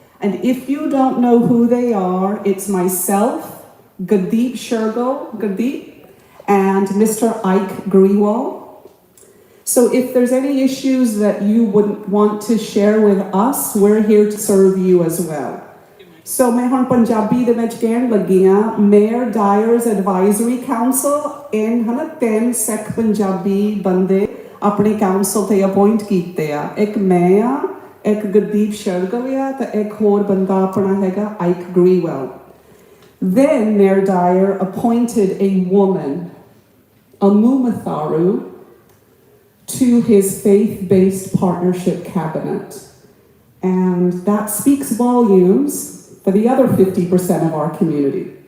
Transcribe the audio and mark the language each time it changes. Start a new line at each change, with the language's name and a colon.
English: And if you don't know who they are, it's myself, Gurdeep Shergill, and Mr. Ike Grewal. So if there's any issues that you would want to share with us, we're here to serve you as well.
Punjabi: So मैं ਹੁਣ ਪੰਜਾਬੀ ਦੇ ਵਿੱਚ ਕਹਿਣ ਲੱਗੀ ਹਾਂ Mayor Dyer's Advisory Council in ਹਨਾ 10 ਸਿੱਖ ਪੰਜਾਬੀ ਬੰਦੇ ਆਪਣੇ council ਤੇ appoint ਕੀਤੇ ਆ। ਇੱਕ ਮੈਂ ਆ, ਇੱਕ ਗੁਰਦੀਪ ਸ਼ਰਗਲ ਆ ਤੇ ਇੱਕ ਹੋਰ ਬੰਦਾ ਆਪਣਾ ਹੈਗਾ Ike Grewal.
English: Then Mayor Dyer appointed a woman, Amu Matharu, to his faith-based partnership cabinet. And that speaks volumes for the other 50% of our community.